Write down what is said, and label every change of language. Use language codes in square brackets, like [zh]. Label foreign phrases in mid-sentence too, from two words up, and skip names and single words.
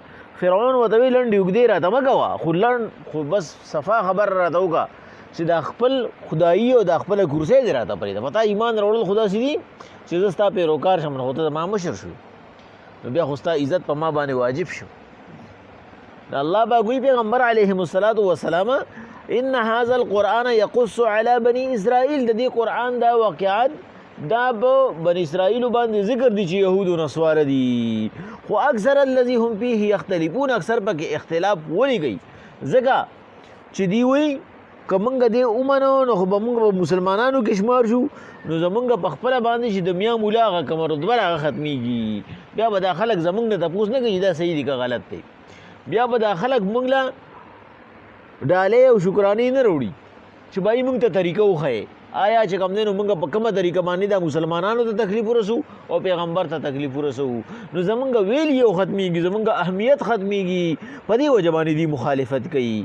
[ps] فرعون ورته وایي لنډې اوږدې راته مه کوه خو بس صفا خبره راته وکړه چې دا خپل خدایي او دا خپله کرسۍ دې راته پرېږده. په تا ایمان راوړل خو داسې دي چې زه ستا پیروکار شم نو خو ته زما مشر شوې نو بیا خو ستا عزت په ما باندې واجب شو. د الله پاک وایي پیغمبر علیهم السلام [ar] ان هذا القرآن یقص علی بني اسرائیل [ps] د دې قرآن دا واقعات دا په بني اسرائیلو باندې ذکر دي چې یهود و نصواره دي خو [ar] اکثر الذي هم فيه یختلفون [ps] اکثر پکې اختلاف ولې کوي ځکه چې دی وایي که موږ دې ومنو نو خو به موږ په مسلمانانو کې شمار شو نو زمونږ په خپله باندې چې د میا مولا هغه کومه رتبه هغه ختمیږي. بیا به دا خلک زمونږ نه تپوس نه کوي چې دا صحیح دي که غلط دی. بیا به دا خلک موږ له ډالۍ او شکرانې نه راوړي چې بھائی موږ ته طریقه وښیې آیا چې کوم دی نو موږ په کومه طریقه باندې دا مسلمانانو ته تکلیف ورسو او پیغمبر ته تکلیف ورسو نو زمونږ ویل یو ختمیږي زمونږ اهمیت ختمیږي په دې وجه باندې دي مخالفت کوي.